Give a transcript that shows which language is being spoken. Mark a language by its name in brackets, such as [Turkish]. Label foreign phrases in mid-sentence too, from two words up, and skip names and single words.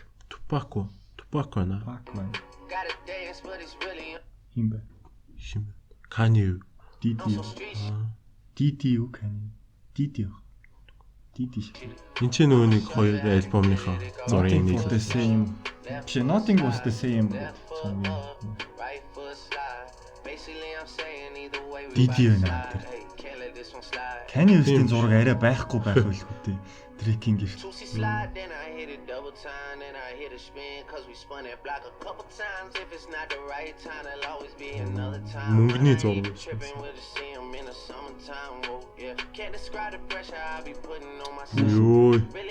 [Mongolian] Tupac байна. Хин бэ? Kanye. Didi юу Kanye? Didi шиг. Энд ч нөгөө нэг хоёр альбомынхаа зургийг нийлүүлсэн. Nothing was the same. Didi байна. Kanye West-ийн зураг арай байхгүй байх байлгүй дээ. Drake-ийн гэрт. Мөнгөний зураг. Йой.